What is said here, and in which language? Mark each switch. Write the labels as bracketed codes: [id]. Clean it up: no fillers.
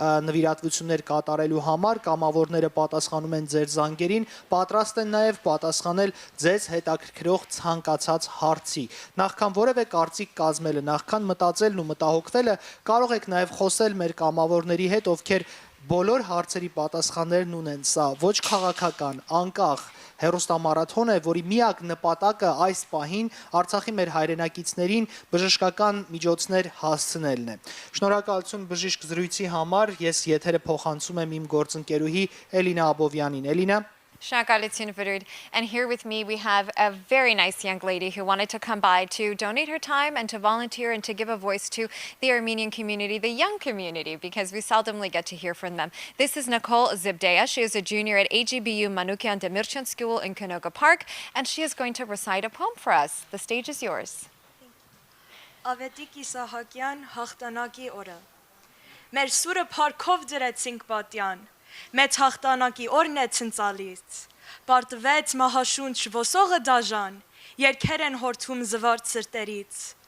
[hy] նվիրատվություններ կատարելու համար, կամավորները պատասխանում են ձեր զանգերին, պատրաստ են նաև պատասխանել ձեզ հետաքրքրող ցանկացած հարցի։ Նախքան որևէ կարծիք կազմելը, նախքան մտածելն ու մտահոգվելը, կարող եք նաև խոսել մեր կամավորների հետ, ովքեր բոլոր հարցերի պատասխաններն ունեն։ Սա ոչ քաղաքական, անկախ հերոստամարաթոն է, որի միակ նպատակը այս պահին Արցախի մեր հայրենակիցներին բժշկական միջոցներ հասցնելն է։ Շնորհակալություն բժիշկ զրույցի համար, ես եթերը փոխանցում եմ իմ գործընկերուհի Էլինա Աբովյանին։ Էլինա։ Shakalitun Virud. [en] And here with me we have a very nice young lady who wanted to come by to donate her time and to volunteer and to give a voice to the Armenian community, the young community, because we seldomly get to hear from them. This is Nicole Zibdeya. She is a junior at AGBU Manukyan Demirchan School in Canoga Park, and she is going to recite a poem for us. The stage is yours. [hy] Ավետիկ Իսահակյան հաղթանակի օրը Մեր սուրը փառքով դրեցինք պատյան Մեծ հաղթանակի օրն է ցնցալից Պարտվեց մահաշունչ ոսողը դաժան Երգեր են հորթում զվարթ սրտերից